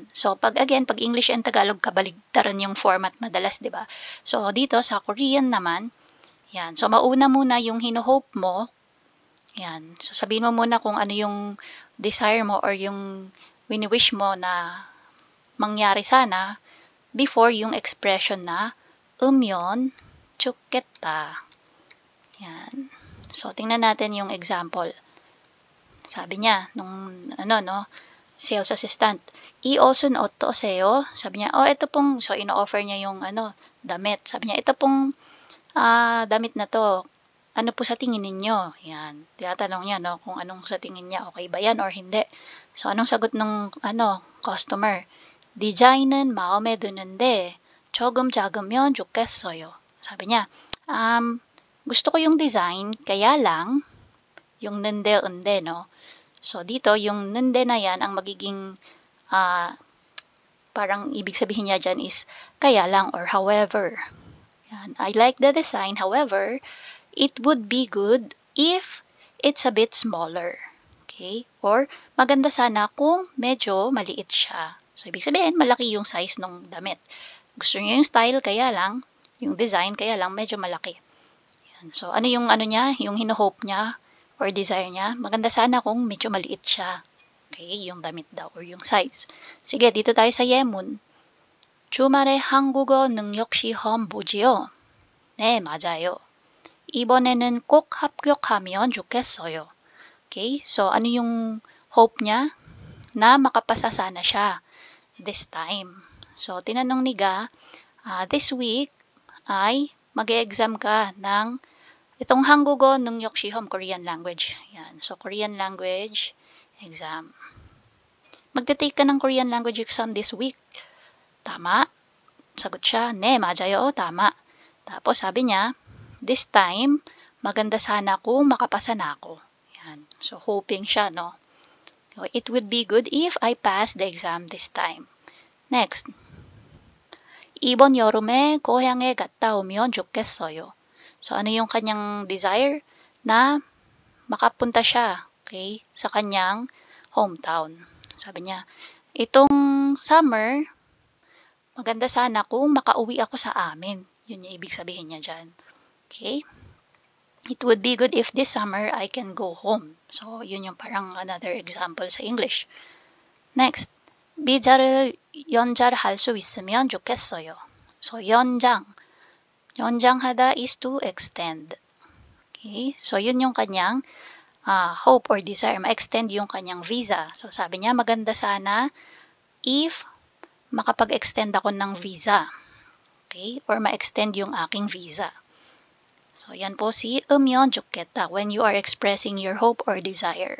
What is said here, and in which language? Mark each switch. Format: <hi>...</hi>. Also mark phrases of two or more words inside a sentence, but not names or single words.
<tl>So, pag English and Tagalog, kabaligtaran yung format madalas, di ba? So, dito sa Korean naman, yan. So, mauna muna yung hino-hope mo. Yan. So, sabihin mo muna kung ano yung desire mo or yung wini-wish mo na mangyari sana before yung expression na</tl> <ko>으면 좋겠다.</ko> <tl>Yan. So, tingnan natin yung example. Sabi niya, nung,</tl> <en>sales assistant,</en> <ko>이 옷은 어떠세요?</ko> <tl>Sabi niya, ito pong, so ino-offer niya yung damit. Sabi niya, ito pong damit na to, ano po sa tingin ninyo? Yan. Tinatanong niya, no, kung anong sa tingin niya, okay ba yan or hindi. So, anong sagot ng, customer?</tl> <ko>디자인은 마음에 드는데, 조금 작으면 좋겠어요.</ko> <tl>Sabi niya, gusto ko yung design, kaya lang, yung nende, no? So, dito, yung nende na yan, ang magiging parang ibig sabihin niya dyan is kaya lang or however. Yan.</tl> <en>I like the design, however, it would be good if it's a bit smaller. Okay?</en> <tl>Or maganda sana kung medyo maliit siya. So, ibig sabihin, malaki yung size ng damit. Gusto niya yung style, kaya lang, yung design, kaya lang medyo malaki. Yan. So, ano yung niya, yung hino-hope niya or desire niya? Maganda sana kung medyo maliit siya. Okay, yung damit daw or yung size. Sige, dito tayo sa 예문.</tl> <ko>주말에 한국어 능력 시험 보지요? 네, 맞아요. 이번에는 꼭 합격하면 좋겠어요.</ko> <tl>Okay, so ano yung hope niya? Na makapasa sana siya</tl> <en>this time.</en> <tl>So, tinanong ni Ga,</tl> <en>this week</en> <tl>ay mag-e-exam ka ng Itong Hangugo nung Yokshihom,</tl> <en>Korean language.</en> <tl>Yan.</tl> <en>So, Korean language exam.</en> <tl>Magte-take ka ng</tl> <en>Korean language exam this week.</en> <tl>Tama? Sagot siya,</tl> <ko>네, 맞아요.</ko> <tl>Tama. Tapos sabi niya,</tl> <en>this time,</en> <tl>maganda sana kung makapasa na ako. Yan. So, hoping siya, no?</tl> <en>So, it would be good if I pass the exam this time. Next.</en> <ko>이번 여름에 고향에 갔다 오면 좋겠어요.</ko> <tl>So, ano yung kanyang desire? Na makapunta siya, okay, sa kanyang hometown. Sabi niya, itong summer, maganda sana kung makauwi ako sa amin. Yun yung ibig sabihin niya dyan. Okay?</tl> <en>It would be good if this summer I can go home. So,</en> <tl>yun yung parang</tl> <en>another example</en> <tl>sa English. Next.</tl> <ko>비자를 연장할 수 있으면 좋겠어요.</ko> <en>So, 연장하다 is to extend. Okay? So,</en> <tl>yun yung kanyang</tl> <en>hope or desire.</en> <tl>Ma-extend yung kanyang visa. So, sabi niya, maganda sana if makapag-extend ako ng visa. Okay? Or ma-extend yung aking visa. So, yan po si</tl> <ko>으면 좋겠다</ko> <en>when you are expressing your hope or desire.</en>